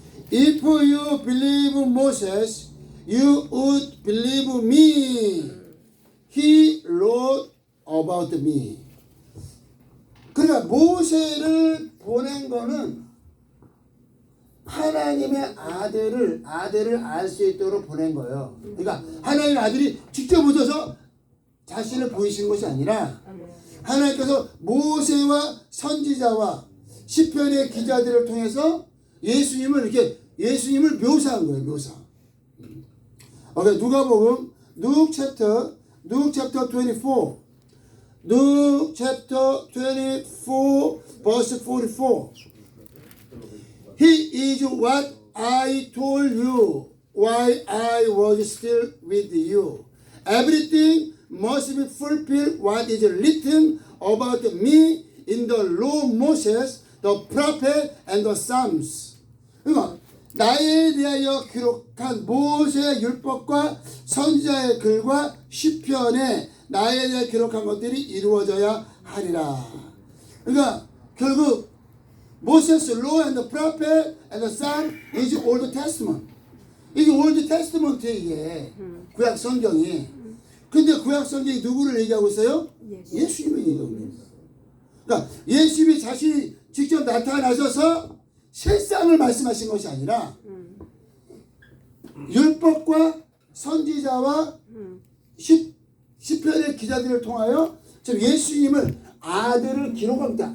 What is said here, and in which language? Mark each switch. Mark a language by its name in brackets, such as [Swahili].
[English] If you believe Moses, you would believe me. He wrote about me. [Korean] 그러니까 모세를 보낸 거는 하나님의 아들을 알 수 있도록 보낸 거예요. 그러니까 하나님의 아들이 직접 오셔서 자신을 보이신 것이 아니라 하나님께서 모세와 선지자와 시편의 기자들을 통해서 예수님을 묘사한 거예요. 묘사. 오케이, 누가복음 [English] Luke chapter 24. Luke chapter 24 verse 44. He is what I told you while I was still with you. Everything must be fulfilled what is written about me in the law of Moses, the prophet, and the Psalms. [Korean] 그러니까 나에 대하여 기록한 모세의 율법과 선지자의 글과 시편에 나에 대해 기록한 것들이 이루어져야 하리라. 그러니까 결국 [English] Moses' law and the prophet and the Psalm is Old Testament. [Korean] 이게 Old Testament에 이게 구약 성경이. 근데 구약 성경이 누구를 얘기하고 있어요? 예수님을 얘기하고 있습니다. 그러니까 예수님이 자신이 직접 나타나셔서 실상을 말씀하신 것이 아니라 율법과 선지자와 시편의 기자들을 통하여 지금 예수님을 아들을 기록합니다.